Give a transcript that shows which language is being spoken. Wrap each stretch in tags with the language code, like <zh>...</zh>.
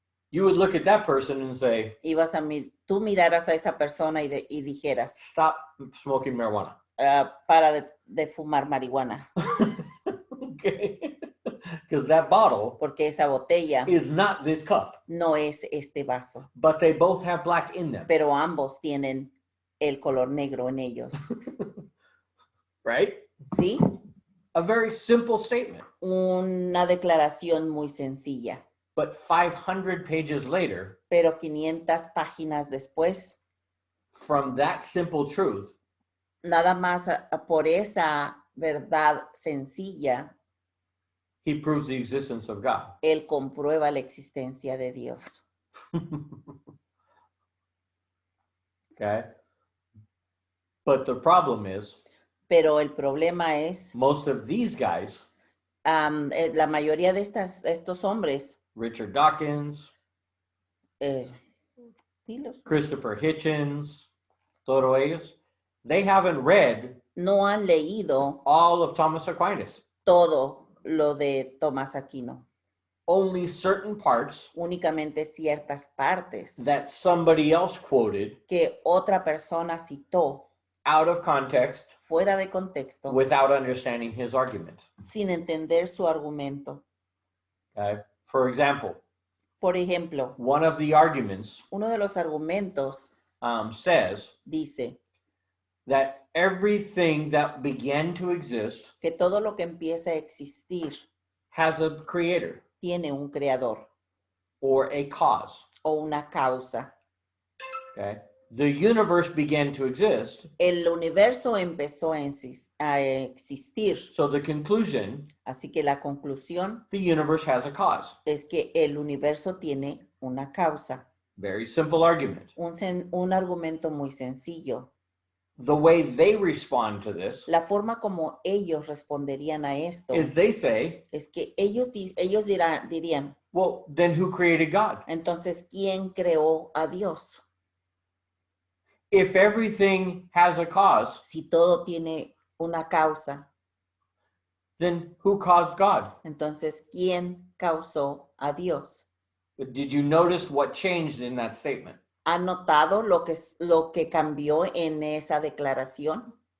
<en>You would look at that person and say,</en> <es>Tú miraras a esa persona y dijeras,</es> <en>stop smoking marijuana.</en> <es>para de fumar marihuana,</es> <en>Okay? Because that bottle</en> <es>porque esa botella</es> <en>is not this cup,</en> <es>no es este vaso,</es> <en>but they both have black in them,</en> <es>pero ambos tienen el color negro en ellos.</es> <en>right?</en> <es>¿Sí?</es> <en>A very simple statement.</en> <es>Una declaración muy sencilla,</es> <en>But 500 pages later,</en> <es>pero 500 páginas después,</es> <en>from that simple truth,</en> <es>nada más por esa verdad sencilla,</es> <en>he proves the existence of God.</en> <es>él comprueba la existencia de Dios.</es> <en>Okay? But the problem is,</en> <es>Pero el problema es,</es> <en>most of these guys,</en> <es>la mayoría de estos hombres,</es> <en>Richard Dawkins,</en> <es>dilos,</es> <en>Christopher Hitchens,</en> <es>todos ellos,</es> <en>they haven't read</en> <es>no han leído</es> <en>all of Thomas Aquinas.</en> <es>todo lo de Tomás Aquino,</es> <en>Only certain parts</en> <es>únicamente ciertas partes</es> <en>that somebody else quoted</en> <es>que otra persona citó</es> <en>out of context</en> <es>fuera de contexto,</es> <en>without understanding his argument.</en> <es>sin entender su argumento.</es> <en>Okay? For example,</en> <es>Por ejemplo,</es> <en>one of the arguments</en> <es>uno de los argumentos</es> <en>says</en> <es>dice</es> <en>that everything that began to exist</en> <es>que todo lo que empieza a existir</es> <en>has a creator</en> <es>tiene un creador</es> <en>or a cause.</en> <es>o una causa.</es> <en>Okay? The universe began to exist,</en> <es>El universo empezó a existir,</es> <en>so the conclusion,</en> <es>así que la conclusión</es> <en>the universe has a cause.</en> <es>es que el universo tiene una causa.</es> <en>Very simple argument.</en> <es>Un argumento muy sencillo.</es> <en>The way they respond to this</en> <es>La forma como ellos responderían a esto</es> <en>is they say,</en> <es>es que ellos dirían,</es> <en>well, then who created God?</en> <es>entonces, ¿quién creó a Dios?</es> <en>If everything has a cause,</en> <es>Si todo tiene una causa,</es> <en>then who caused God?</en> <es>entonces, ¿quién causó a Dios?</es> <en>Did you notice what changed in that statement?</en> <es>¿Han notado lo que cambió en esa declaración?</es>